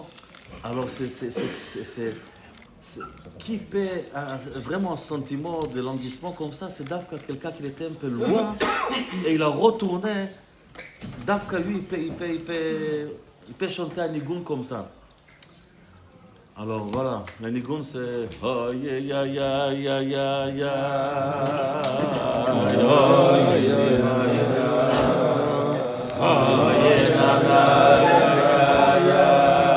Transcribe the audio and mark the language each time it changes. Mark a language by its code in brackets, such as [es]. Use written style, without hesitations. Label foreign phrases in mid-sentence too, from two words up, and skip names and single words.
[fr] Alors qui peut vraiment un sentiment de languissement comme ça, c'est Dafka quelqu'un qui était un peu loin, et il a retourné, Dafka lui, il peut chanter un nigoun comme ça. Alors voilà, la nigoun c'est oh yeah yeah yeah yeah yeah yeah oh yeah yeah yeah oh yeah na na yeah yeah